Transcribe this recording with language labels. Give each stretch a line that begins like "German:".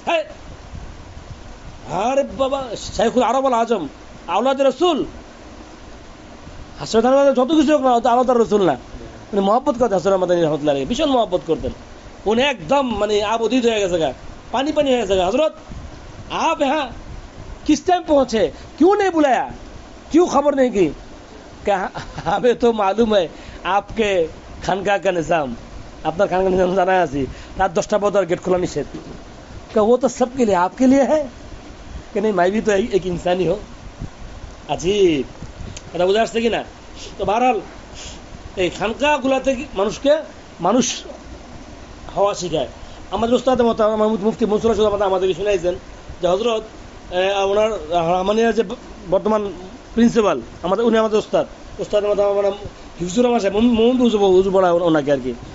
Bangla: হ্যাঁ, আরে বাবা, শাইখুল আরব আল আজম, আওলাদ রসুল, আশরাফ থানভী যত কিছু হোক না, আওলাদ রসুল না, উনি মহব্বত করতেন। হাসান মাদানী রহমতুল্লাহ আলাইহি ভীষণ মহব্বত করতেন। উনি একদম মানে আবদিত হয়ে গেছে গা, পানি পানি হয়ে গেছে গা।
Hindi: হজরত आप यहाँ किस टाइम पहुंचे, क्यों नहीं बुलाया, क्यों खबर नहीं की? क्या हमें तो मालूम है आपके खानका का निजाम,
Bangla: আপনার খানকা নিজাম জানা আছি, রাত 10টা পর গেট খোলা নিষেধ।
Hindi: वो तो सबके लिए, आपके लिए है कि नहीं, मैं भी तो एक इंसानी हो।
Bangla: अजीब, এটা বুঝে আসছে কিনা? তো বহরহাল এই খানকাগুলাতে মানুষকে মানুষ হওয়া শিখায়। আমাদের উস্তাদ মুফতি মনসুর রশিদ আমাদেরকে শুনাইছেন যে হজরত ওনার রহমানিয়ার যে বর্তমান প্রিন্সিপাল আমাদের, উনি আমাদের উস্তাদের মতো আমার হিফজুর রহমান সাহেব, মোহাম্মদ হুজুর বলা ওনাকে আর কি।